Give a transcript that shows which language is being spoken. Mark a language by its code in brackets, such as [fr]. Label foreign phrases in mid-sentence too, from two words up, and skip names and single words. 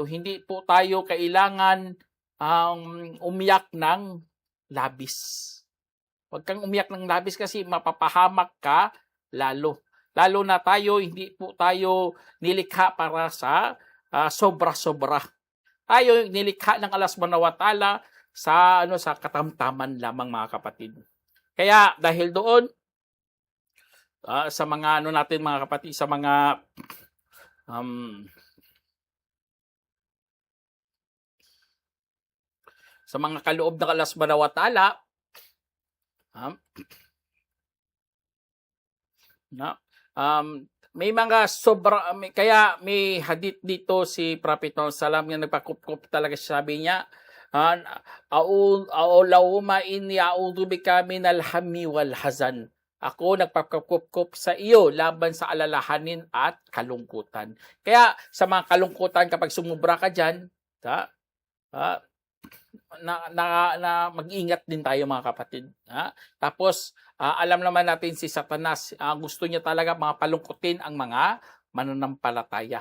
[tl] Hindi po tayo kailangan umiyak ng labis. Huwag kang umiyak ng labis kasi mapapahamak ka lalo. Lalo na tayo, hindi po tayo nilikha para sa sobra-sobra. Tayo nilikha ng Allah [ar] سبحانه وتعالى [tl] sa katamtaman lamang mga kapatid. Kaya dahil doon sa mga natin mga kapatid, sa mga kaloob ng Allah [ar] سبحانه وتعالى, [tl] may mga sobra, kaya may hadith dito si Prophet Salam yung nagpakup-kup talaga, sabi niya, [ar] اللهم إني أعوذ بك من الهم والحزن. [tl] Ako nagpakup-kup sa iyo laban sa alalahanin at kalungkutan. Kaya sa mga kalungkutan, kapag sumubra ka dyan, mag-ingat din tayo mga kapatid. Tapos, alam naman natin si Satanas, gusto niya talaga mga palungkutin ang mga mananampalataya.